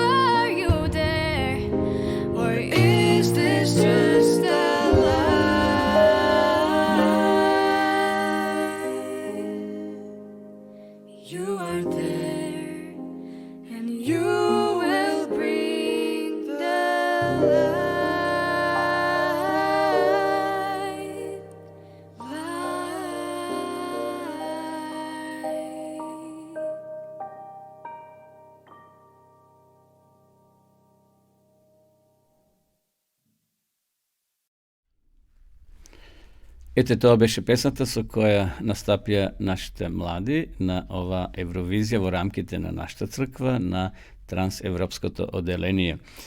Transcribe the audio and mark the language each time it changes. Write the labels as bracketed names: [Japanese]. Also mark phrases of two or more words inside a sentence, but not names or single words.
[English] Are you there, or is this just a lie? You are there, and you will bring the light. [Macedonian] Ете, тоа беше песната со која настапија нашите млади на ова Евровизија во рамките на нашата црква на трансевропското оделение.